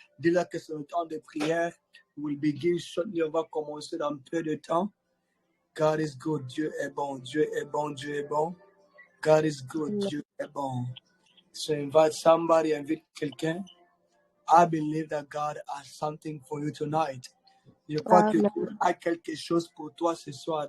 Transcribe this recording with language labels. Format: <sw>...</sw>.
<fr>Dis-leur que c'est le temps de prière.</fr> <en>We'll begin shortly.</en> <fr>On va commencer dans peu de temps.</fr> <en>God is good.</en> <fr>Dieu est bon. Dieu est bon. Dieu est bon.</fr> <en>God is good.</en> <fr>Dieu est bon.</fr> <en>So invite somebody,</en> <fr>invite quelqu'un.</fr> <en>I believe that God has something for you tonight.</en> <fr>Je crois que Dieu a quelque chose pour toi ce soir.</fr>